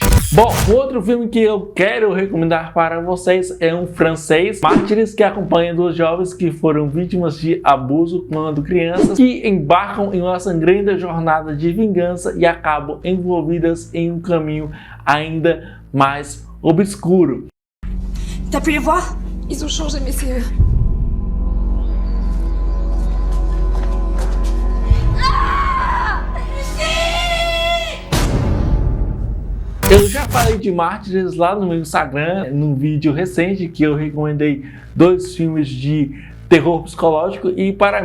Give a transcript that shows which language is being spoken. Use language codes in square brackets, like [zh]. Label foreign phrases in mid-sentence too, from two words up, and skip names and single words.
[pt] Bom, outro filme que eu quero recomendar para vocês é um francês, Mártires, que acompanha duas jovens que foram vítimas de abuso quando crianças, que embarcam em uma sangrenta jornada de vingança e acabam envolvidas em um caminho ainda mais obscuro. [fr] T'as pu les voir? Ils ont changé, mais c'est eux. [pt] Eu já falei de Mártires lá no meu Instagram, num vídeo recente que eu recomendei 2 filmes de terror psicológico, e para